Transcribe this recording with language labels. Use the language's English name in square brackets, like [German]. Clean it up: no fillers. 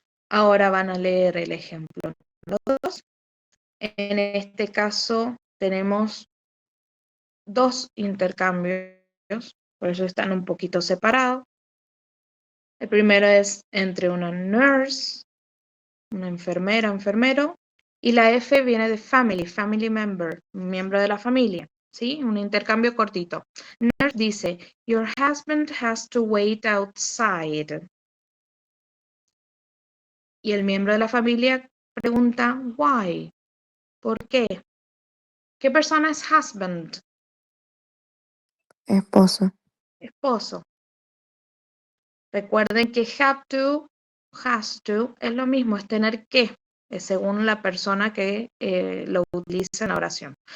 [Spanish] Ahora van a leer el ejemplo. Los dos. En este caso tenemos dos intercambios, por eso están un poquito separados. El primero es entre una nurse, una enfermera, enfermero, y la F viene de family, family member, miembro de la familia, ¿sí? Un intercambio cortito. [English] Nurse dice, your husband has to wait outside. [Spanish] Y el miembro de la familia pregunta, why? ¿Por qué? ¿Qué persona es husband? Esposo. Esposo. Recuerden que have to, has to, es lo mismo, es tener que, según la persona que lo utiliza en la oración.